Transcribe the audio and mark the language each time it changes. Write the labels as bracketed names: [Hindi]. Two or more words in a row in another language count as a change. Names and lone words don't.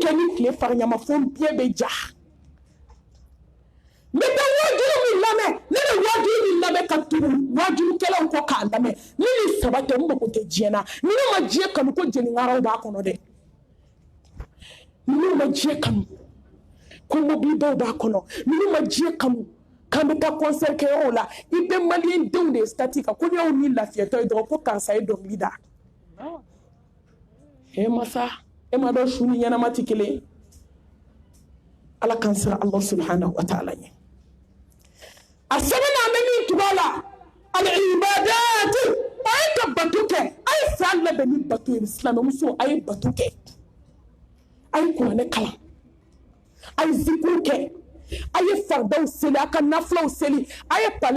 [Bambara] kɛ ni tile fariɲama fo n biɲɛ bɛ ja n bɛ taa wajulu min lamɛn ne bɛ wajulu min lamɛn ka tugu wajulukɛlaw kɔ k'a lamɛn ni nin saba tɛ n mago tɛ diɲɛ na ninnu ma diɲɛ kanu ko jeniŋaraw b'a kɔnɔ dɛ ninnu ma diɲɛ kanu ko mobilibaw b'a kɔnɔ ninnu ma diɲɛ kanu k'an bɛ taa concert kɛyɔrɔw la i bɛ maliyɛn denw de statut kan ko n'i y'aw ni lafiyatɔ ye dɔrɔn ko karisa ye dɔnkili da masa e ma dɔn su ni ɲɛnama tɛ kelen ye ala k'an siran [Arabic] الله سبحانه وتعالى [Bambara] ɲɛ a sɛbɛnna an bɛ min tugu a la al-ibadati a ye ka bato kɛ a ye san labɛn ni bato ye silamɛmuso a ye bato kɛ a ye kuranɛ kalan a ye zikuru kɛ a ye faridaw seli a ka nafulaw seli a ye palais